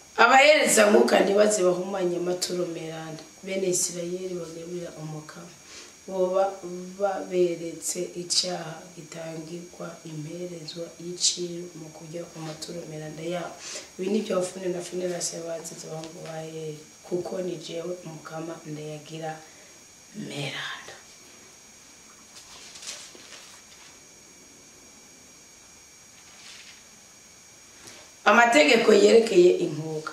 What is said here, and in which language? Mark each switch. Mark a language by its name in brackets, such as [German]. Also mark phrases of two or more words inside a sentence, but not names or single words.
[Rundi] abahereza mwuka ntibaze bahumanye amaturo meranda bene Isirayeli bagerurira umukama boba baberetse icyaha gitangirwa imperezwa y'iciru mu kujya ku maturo meranda yabo. Ibi ni byo Fune na Finehasi bazize bahungu ba Eli, kuko ni jewe Mukama ndayagira meranda. Amategeko yerekeye inkuka.